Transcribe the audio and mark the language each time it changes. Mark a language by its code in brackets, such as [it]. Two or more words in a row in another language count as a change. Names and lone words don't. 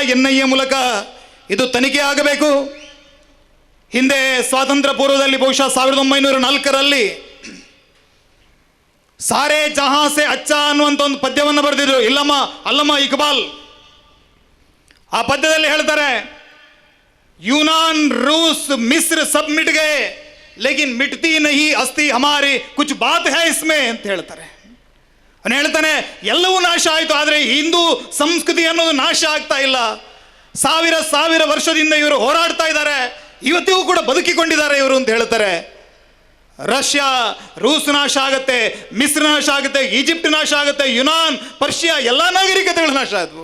[kn] NIA ಮೂಲಕ ಇದು ತನಿಖೆ ಆಗಬೇಕು. ಹಿಂದೆ ಸ್ವಾತಂತ್ರ್ಯ ಪೂರ್ವದಲ್ಲಿ ಬಹುಶಃ 1904ರಲ್ಲಿ ಸಾರೇ ಜಹಾಂ ಸೆ ಅಚ್ಚಾ ಅನ್ನುವಂಥ ಒಂದು ಪದ್ಯವನ್ನು ಬರೆದಿದ್ರು ಅಲ್ಲಮ್ಮ ಇಕ್ಬಾಲ್. ಆ ಪದ್ಯದಲ್ಲಿ ಹೇಳ್ತಾರೆ, [hi] यूनान रूस मिस्र सब मिट गए लेकिन मिटती नहीं अस्ति हमारी कुछ बात है इसमें [kn] ಅಂತ ಹೇಳ್ತಾರೆ. ಅವನು ಹೇಳ್ತಾನೆ, ಎಲ್ಲವೂ ನಾಶ ಆಯಿತು, ಆದರೆ ಹಿಂದೂ ಸಂಸ್ಕೃತಿ ಅನ್ನೋದು ನಾಶ ಆಗ್ತಾ ಇಲ್ಲ. ಸಾವಿರ ವರ್ಷದಿಂದ ಇವರು ಹೋರಾಡ್ತಾ ಇದ್ದಾರೆ, ಇವತ್ತಿಗೂ ಕೂಡ ಬದುಕಿಕೊಂಡಿದ್ದಾರೆ ಇವರು ಅಂತ ಹೇಳ್ತಾರೆ. ರಷ್ಯಾ ರೂಸ್ ನಾಶ ಆಗುತ್ತೆ, ಮಿಸ್ರ್ ನಾಶ ಆಗುತ್ತೆ, ಈಜಿಪ್ಟ್ ನಾಶ ಆಗುತ್ತೆ, ಯುನಾನ್ ಪರ್ಷಿಯಾ ಎಲ್ಲ ನಾಗರಿಕತೆಗಳು ನಾಶ ಆದವು.